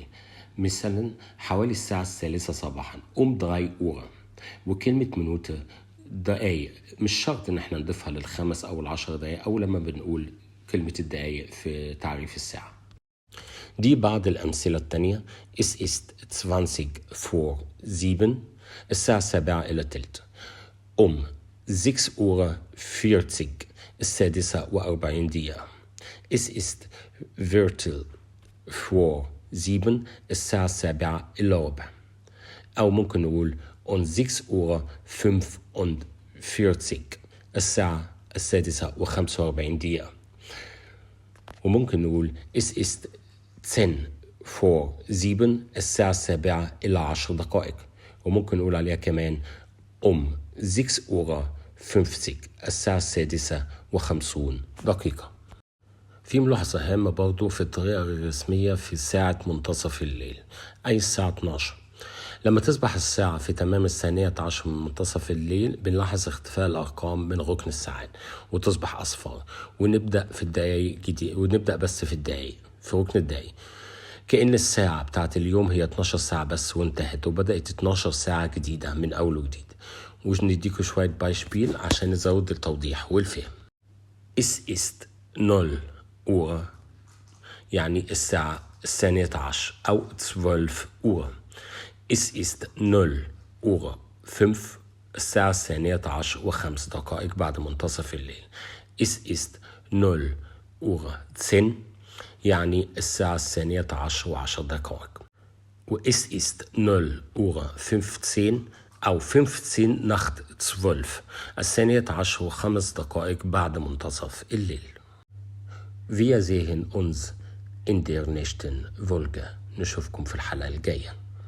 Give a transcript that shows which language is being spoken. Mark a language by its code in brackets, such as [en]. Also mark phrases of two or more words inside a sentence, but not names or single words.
[ar] مثلا حوالي الساعة 3 صباحا 3 Uhr. وكلمة منوتة دقايق، مش شرط ان احنا نضيفها لل5 أو 10 دقايق، او لما بنقول كلمة الدقايق في تعريف الساعة. دي بعض الأمثلة التانية. [de] es ist 20 vor 7، الساعة 7:15. 6:40، 6:46. es ist Viertel vor 7، [ar] الساعة 7:15. أو ممكن نقول um 6:45، الساعة 6:45. وممكن نقول [de] es ist 10 vor 7 [ar] الساعة 7:10. وممكن نقول عليها كمان 6:50 الساعة 6:56. في ملاحظة هامة برضو في الطريقة الرسمية في ساعة منتصف الليل، أي الساعة 12. لما تصبح الساعة في تمام 12 من منتصف الليل بنلاحظ اختفاء الأرقام من ركن الساعات وتصبح أصفار، ونبدأ في الدقايق جديد، ونبدأ بس في الدقايق في ركن الدقايق، كأن الساعة بتاعت اليوم هي 12 ساعة بس وانتهت، وبدأت 12 ساعة جديدة من أول وجديد. ونديكوا شوية بايشبيل عشان نزود التوضيح والفهم. [de] Es ist 0 Uhr [ar] يعني الساعة 12 أو 12 Uhr. [de] Es ist 0:05 [ar] الساعة 12:05 بعد منتصف الليل. [de] Es ist 0:10 [ar] يعني الساعة 12:10. و [de] es ist 0:15 [ar] أو 15 nach 12 12:05 بعد منتصف الليل. [de] Wir sehen uns in der nächsten Folge. [ar] نشوفكم في الحلقة الجاية.